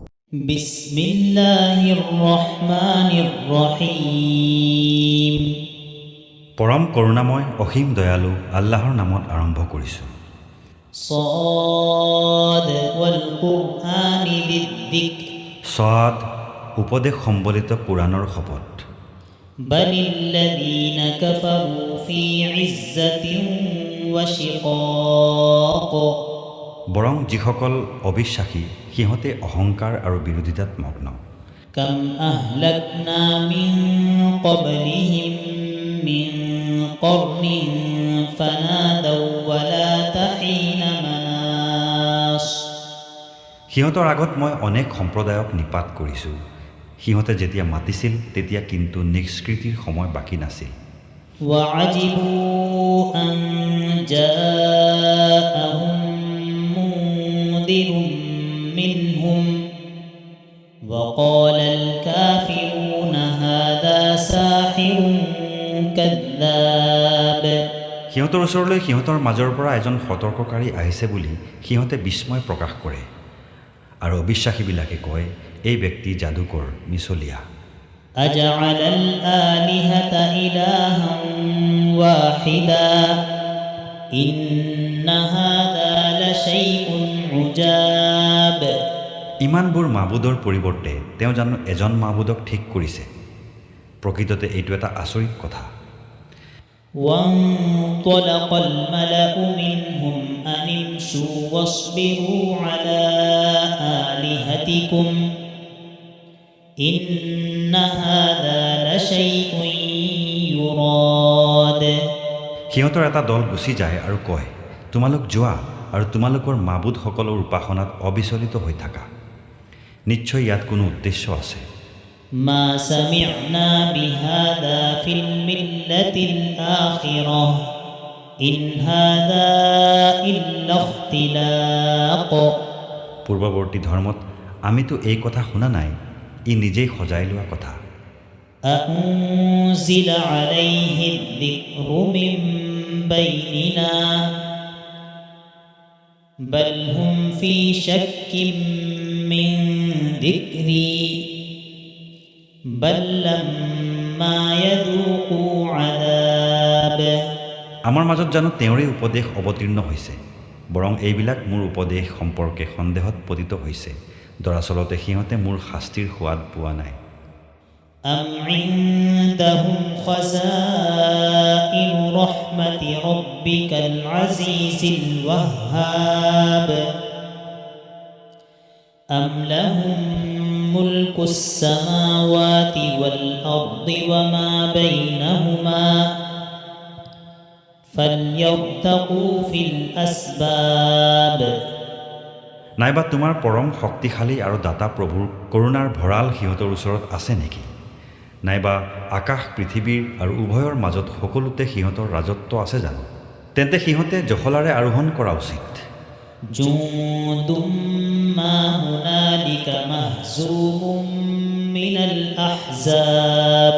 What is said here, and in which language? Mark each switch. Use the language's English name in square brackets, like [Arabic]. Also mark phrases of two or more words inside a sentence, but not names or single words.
[Arabic] بسم الله الرحمن الرحيم. [Assamese] পৰম কৰুণাময় অসীম দয়ালু আল্লাহৰ নামত আৰম্ভ কৰিছোঁ। [Arabic] صاد والقرآن ذي الذكر [Assamese] ছৱাদ উপদেশ সম্বলিত কোৰাণৰ শপত। [Arabic] بل الذين كفروا في عزة وشقاق [Assamese] বৰং যিসকল অবিশ্বাসী সিহঁতে অহংকাৰ আৰু বিৰোধিতাত মগ্ন। [Arabic] كم أهلكنا من قبلهم من قرن فنادوا ولا تحين مناص [Assamese] সিহঁতৰ আগত মই অনেক সম্প্ৰদায়ক নিপাত কৰিছোঁ। সিহঁতে যেতিয়া মাতিছিল তেতিয়া কিন্তু নিষ্কৃতিৰ সময় বাকী নাছিল। [Arabic] وعجبوا أن جاءهم منذر منهم وقال الكافرون هذا ساحر كذاب [Assamese] সিহঁতৰ ওচৰলৈ সিহঁতৰ মাজৰ পৰা এজন সতৰ্ককাৰী আহিছে বুলি সিহঁতে বিস্ময় প্ৰকাশ কৰে আৰু অবিশ্বাসীবিলাকে কয়, এই ব্যক্তি যাদুকৰ মিছলীয়া। [Arabic] أجعل الآلهة إلها واحدا إن هذا لشيء عجاب [Assamese] ইমানবোৰ মাবুদৰ পৰিৱৰ্তে তেওঁ জানো এজন মাবুদক ঠিক কৰিছে? প্ৰকৃততে এইটো এটা আচৰিত কথা। [Arabic] وانطلق الملأ منهم أن امشوا واصبروا على آلهتكم إن هذا لشيء يراد [Assamese] সিহঁতৰ এটা দল গুচি যায় আৰু কয়, তোমালোক যোৱা আৰু তোমালোকৰ মাবুদসকলৰ উপাসনাত অবিচলিত হৈ থাকা। নিশ্চয় ইয়াত কোনো উদ্দেশ্য আছে। [Arabic] ما سمعنا بهذا في الملة الآخرة إن هذا إلا اختلاق [Assamese] পূৰ্বৱৰ্তী ধৰ্মত আমিতো এই কথা শুনা নাই, ই নিজেই সজাই লোৱা কথা। [Arabic] أنزل عليه الذكر من بيننا بل هم في شك من ذكري بل لما يذوقوا عذاب [Assamese] আমাৰ মাজত জানো তেওঁৰে উপদেশ অৱতীৰ্ণ হৈছে? বৰং এইবিলাক মোৰ উপদেশ সম্পৰ্কে সন্দেহত পতিত হৈছে। দৰাচলতে সিহঁতে মোৰ শাস্তিৰ সোৱাদ পোৱা নাই। [Arabic] أم عندهم خزائن رحمة ربك العزيز الوهاب أم لهم ملك السماوات والأرض وما بينهما فليرتقوا في الأسباب [Assamese] নাইবা তোমাৰ পৰম শক্তিশালী আৰু দাতা প্ৰভুৰ কৰুণাৰ ভঁৰাল সিহঁতৰ ওচৰত আছে নেকি? নাইবা আকাশ পৃথিৱীৰ আৰু উভয়ৰ মাজত সকলোতে সিহঁতৰ ৰাজত্ব আছে জানো? তেন্তে সিহঁতে জখলাৰে আৰোহণ কৰা উচিত। [Arabic] جند ما هنالك مهزوم من الأحزاب